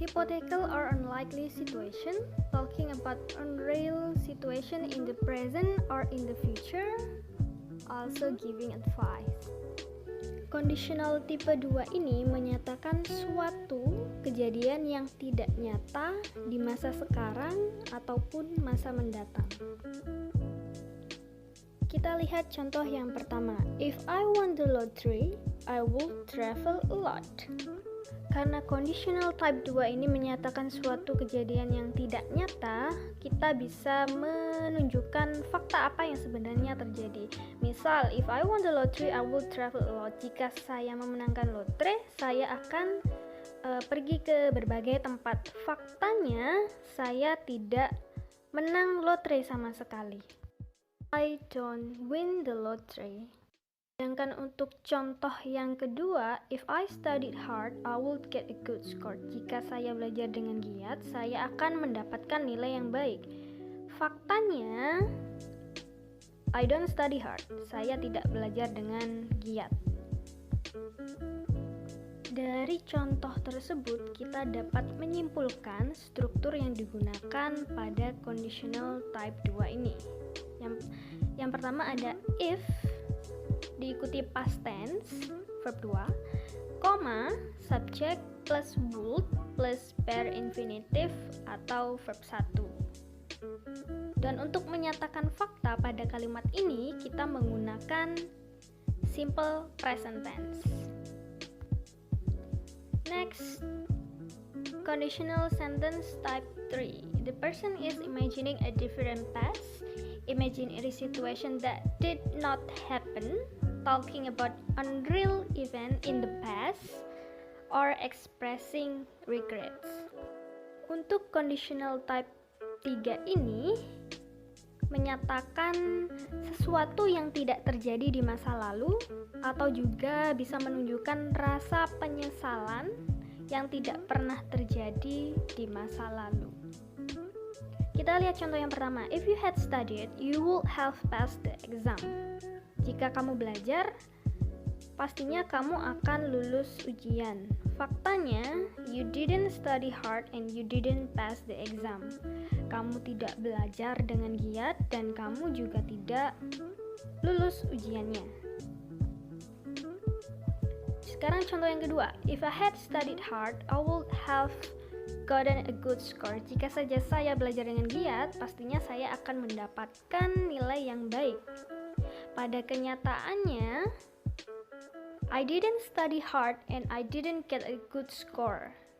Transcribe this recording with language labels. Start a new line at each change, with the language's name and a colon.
English: Hypothetical or unlikely situation, talking about unreal situation in the present or in the future, also giving advice.
Indonesian: Conditional tipe 2 ini menyatakan suatu kejadian yang tidak nyata di masa sekarang ataupun masa mendatang. Kita lihat contoh yang pertama.
English: If I won the lottery, I will travel a lot.
Indonesian: Karena conditional type 2 ini menyatakan suatu kejadian yang tidak nyata, kita bisa menunjukkan fakta apa yang sebenarnya terjadi.
English: Misal, if I won the lottery, I will travel a lot.
Indonesian: Jika saya memenangkan lotre, saya akan pergi ke berbagai tempat. Faktanya, saya tidak menang lotre sama sekali.
English: I don't win the lottery.
Indonesian: Sedangkan untuk contoh yang kedua,
English: if I studied hard, I would get a good score.
Indonesian: Jika saya belajar dengan giat, saya akan mendapatkan nilai yang baik.
English: Faktanya, I don't study hard.
Indonesian: Saya tidak belajar dengan giat. Dari contoh tersebut, kita dapat menyimpulkan struktur yang digunakan pada conditional type 2 ini. Yang pertama ada if diikuti past tense verb 2, koma, subject plus would plus pair infinitive atau verb 1. Dan untuk menyatakan fakta pada kalimat ini kita menggunakan
English: simple present tense. Next, conditional sentence type 3. The person is imagining a different past, imaginary situation that did not happen, talking about unreal event in the past, or expressing regrets.
Indonesian: Untuk conditional type 3 ini menyatakan sesuatu yang tidak terjadi di masa lalu atau juga bisa menunjukkan rasa penyesalan yang tidak pernah terjadi di masa lalu. Kita lihat contoh yang pertama.
English: If you had studied, you would have passed the exam.
Indonesian: Jika kamu belajar, pastinya kamu akan lulus ujian.
English: Faktanya, you didn't study hard and you didn't pass the exam.
Indonesian: Kamu tidak belajar dengan giat dan kamu juga tidak lulus ujiannya. Sekarang contoh yang kedua.
English: If I had studied hard, I would have gotten a good score.
Indonesian: Jika saja saya belajar dengan giat, pastinya saya akan mendapatkan nilai yang baik. Pada kenyataannya,
English: I didn't study hard and I didn't get a good score.